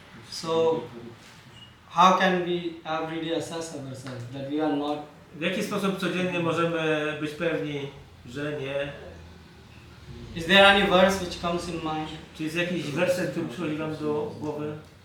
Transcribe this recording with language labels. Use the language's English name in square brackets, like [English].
[English] So, how can we everyday assess ourselves that we are not? [Polish] W jaki sposób codziennie możemy być pewni, że nie? [English] Is there any verse which comes in mind? [Polish] Czy jest jakiś werset, który przychodzi wam do głowy?